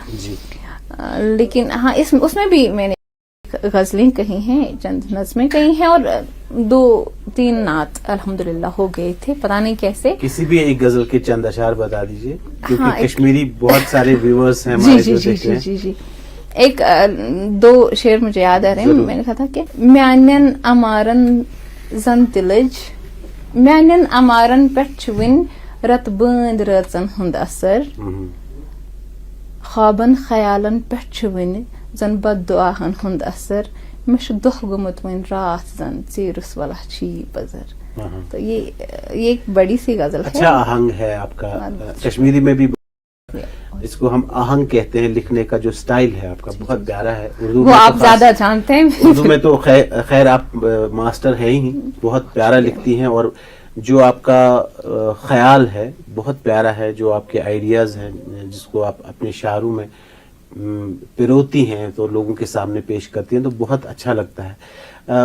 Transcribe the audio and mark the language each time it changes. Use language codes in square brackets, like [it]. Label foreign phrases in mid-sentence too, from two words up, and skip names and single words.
[ur] لیکن ہاں اس میں بھی میں نے غزلیں کہی ہیں، چند نظمیں کہی ہیں، اور 2-3 نعت الحمدللہ ہو گئے تھے، پتہ نہیں کیسے. کسی بھی ایک غزل کے چند اشعار بتا دیجئے، کیونکہ کشمیری بہت سارے ویورز ہیں ہمارے جو دیکھتے ہیں. جی ایک دو شعر مجھے یاد آ رہے ہیں. میں نے کہا تھا کہ [ks] میانن امارن زن تلج میانن امارن پٮ۪ٹھ چھُ وٕنۍ رت بٲنٛد رٲژن ہُنٛد اثر خوابن خیالن پٮ۪ٹھ چھُ وٕنہِ زن بد دعاہن ہُنٛد اثر مےٚ چھُ دۄہ گوٚمُت وۄنۍ راتھ زن ژیٖرِس وَلہ چھی پزر. [ur] تو یہ ایک بڑی سی غزل ہے. اچھا آہنگ ہے آپ کا, کشمیری میں بھی اس کو ہم آہنگ کہتے ہیں. لکھنے کا جو سٹائل ہے آپ کا بہت پیارا ہے. اردو وہ آپ زیادہ جانتے ہیں. اردو میں تو خیر آپ ماسٹر ہیں ہی, بہت پیارا لکھتی ہیں, اور جو آپ کا خیال ہے بہت پیارا ہے, جو آپ کے آئیڈیاز ہیں جس کو آپ اپنے شعروں میں پروتی ہیں تو لوگوں کے سامنے پیش کرتی ہیں, تو بہت اچھا لگتا ہے.